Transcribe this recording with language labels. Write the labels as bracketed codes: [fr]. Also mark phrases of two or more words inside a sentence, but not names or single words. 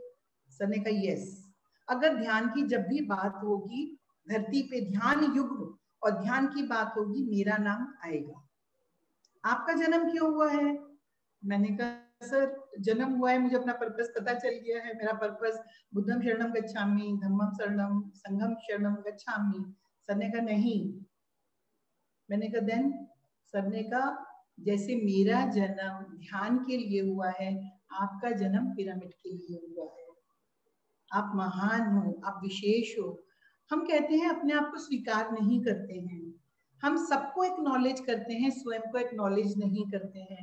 [hi] सर ने कहा यस, अगर ध्यान की जब भी बात होगी धरती पे ध्यान युग और ध्यान की बात होगी मेरा नाम आएगा। आपका जन्म क्यों हुआ है। मैंने कहा सर जन्म हुआ है, मुझे अपना पर्पस पता चल गया है। मेरा पर्पस [pi] बुद्धम शरणम गच्छामि, धम्मम शरणम, संघम शरणम गच्छामि। [hi] सर ने कहा नहीं। मैंने कहा देन। सर ने कहा जैसे मेरा जन्म ध्यान के लिए हुआ है, आपका जन्म पिरामिड के लिए हुआ है। आप महान हो, आप विशेष हो। हम कहते हैं अपने आप को स्वीकार नहीं करते हैं, हम सबको एक्नॉलेज करते हैं, स्वयं को एक्नॉलेज नहीं करते हैं।